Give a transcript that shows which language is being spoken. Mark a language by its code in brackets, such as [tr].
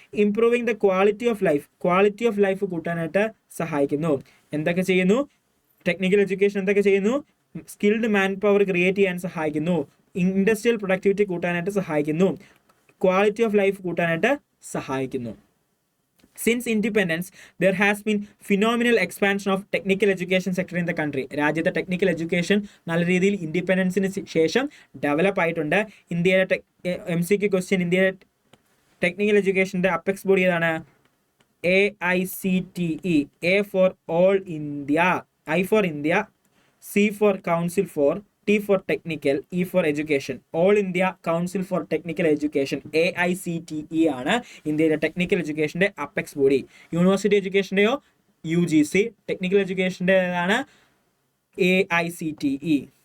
[ml] Improving the quality of life കൂട്ടാനായിട്ട് സഹായിക്കുന്നു. എന്തൊക്കെ ചെയ്യുന്നു? ടെക്നിക്കൽ എഡ്യൂക്കേഷൻ എന്തൊക്കെ ചെയ്യുന്നു? സ്കിൽഡ് മാൻ പവർ ക്രിയേറ്റ് ചെയ്യാൻ സഹായിക്കുന്നു, ഇൻഡസ്ട്രിയൽ പ്രൊഡക്ടിവിറ്റി കൂട്ടാനായിട്ട് സഹായിക്കുന്നു, ക്വാളിറ്റി ഓഫ് ലൈഫ് കൂട്ടാനായിട്ട് സഹായിക്കുന്നു. [en] Since independence, there has been phenomenal expansion of technical education sector in the country. [ml] രാജ്യത്തെ ടെക്നിക്കൽ എഡ്യൂക്കേഷൻ നല്ല രീതിയിൽ ഇൻഡിപെൻഡൻസിന് ശേഷം ഡെവലപ്പ് ആയിട്ടുണ്ട്. ഇന്ത്യയിലെ MCQ ക്വസ്റ്റ്യൻ, ഇന്ത്യയിലെ ടെക്നിക്കൽ എഡ്യൂക്കേഷൻ്റെ അപ്പെക്സ് ബോഡി ഏതാണ്? AICTE. [en] A for all India, I for India, C for Council for, T for Technical, E for Education. [ml] All India Council for Technical Education, AICTE ആണ് ഇന്ത്യയിലെ technical എഡ്യൂക്കേഷൻ്റെ apex body. University എഡ്യൂക്കേഷൻ്റെയോ UGC, technical എഡ്യൂക്കേഷൻ്റെ ഏതാണ്? AICTE.